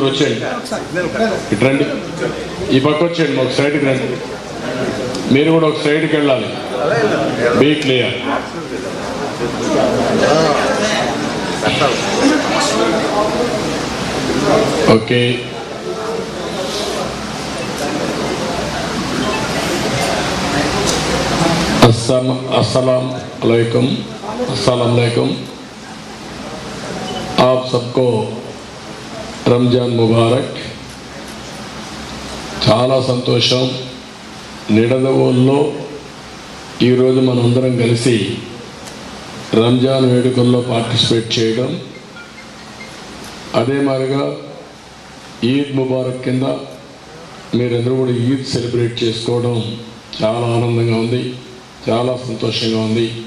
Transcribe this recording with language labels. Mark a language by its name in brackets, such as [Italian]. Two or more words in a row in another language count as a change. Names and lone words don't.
[Telugu] వచ్చేయండి, ఇటు రండి, ఈ పక్క వచ్చేయండి, ఒక సైడ్కి రండి. మీరు కూడా ఒక సైడ్కి వెళ్ళాలి. [English] be clear. [Telugu] ఓకే. [Arabic] السلام عليكم. [Hindi] आप सबको रमज़ान मुबारक। [Telugu] చాలా సంతోషం. నిడదవోల్లో ఈరోజు మనందరం కలిసి రంజాన్ వేడుకల్లో పార్టిసిపేట్ చేయడం, అదే మాదిరిగా [Arabic] عيد مبارك [Telugu] కింద మీరందరూ కూడా ఈద్ సెలబ్రేట్ చేసుకోవడం చాలా ఆనందంగా ఉంది, చాలా సంతోషంగా ఉంది.